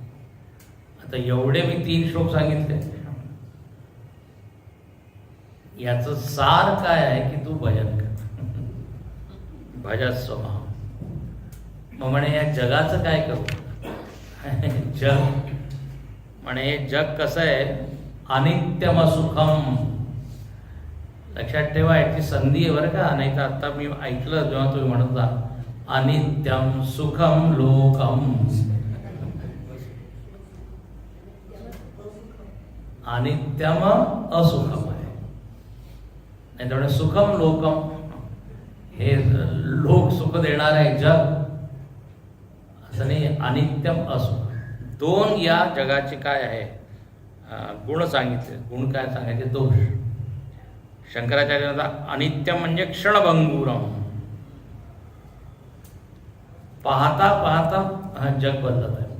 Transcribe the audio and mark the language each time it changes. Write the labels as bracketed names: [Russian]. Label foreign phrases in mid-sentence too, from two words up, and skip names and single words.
[Marathi] आता एवढे मी 3 श्लोक सांगितले, याचं सार काय आहे की तू भजन कर, [Sanskrit] भजस्व माम. [Marathi] मग म्हणे या जगाचं काय करू. जग म्हणे जग कसं आहे, [Sanskrit] अनित्यम सुखम. [Marathi] लक्षात ठेवा, याची संधी आहे बरं का. नाही तर आता मी ऐकलं जेव्हा तुम्ही म्हणत होता [Sanskrit] अनित्यम सुखम लोकम, अनित्यम असुखम [Marathi] आहे. नाही तर [Sanskrit] सुखम लोकम, [Marathi] हे लोक सुख देणार आहे जग असं नाही, [Sanskrit] अनित्यम असुख. [Marathi] दोन या जगाचे काय आहे गुण सांगितले. गुण काय सांगायचे? दोष. शंकराचार्यांचा अनित्यम म्हणजे क्षणभंगुरम, पाहता पाहता जग बदलत आहे.